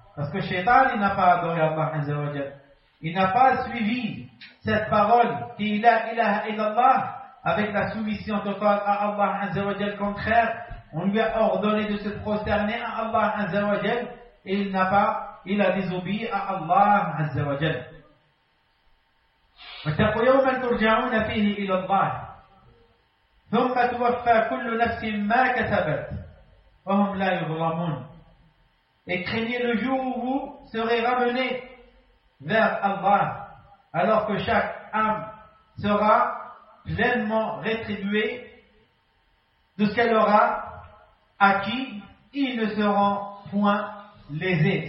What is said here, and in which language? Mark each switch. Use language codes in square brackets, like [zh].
[fr] Parce que Shaitan, il n'a pas adoré Allah Azza wa Jal. Il n'a pas suivi cette parole qui est la ilaha illallah avec la soumission totale à Allah Azza wa Jal. Contraire, on lui a ordonné de se prosterner à Allah Azza wa Jal et il a désobéi à Allah Azza wa Jal. [ar] واتقوا يوما ترجعون فيه الى الله ثم توفى كل نفس ما كسبت وهم لا يظلمون. [fr] Et craignez le jour où vous serez ramenés vers Allah, alors que chaque âme sera pleinement rétribuée de ce qu'elle aura acquis, ils ne seront point lésés.